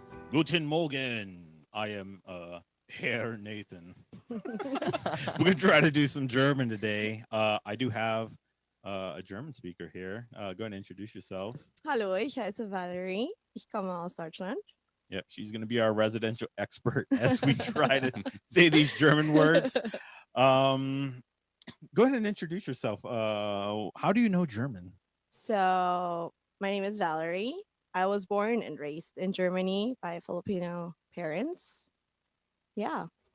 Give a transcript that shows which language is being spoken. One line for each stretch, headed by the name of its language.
German: Guten Morgen.
English: I am Herr Nathan. We're going to try to do some German today. I do have a German speaker here. Go ahead and introduce yourself.
German: Hallo, ich heiße Valerie. Ich komme aus Deutschland.
English: Yep, she's going to be our residential expert as we try to say these German words. Go ahead and introduce yourself. How do you know German? So, my name is Valerie. I was born and raised in Germany by Filipino parents. Yeah.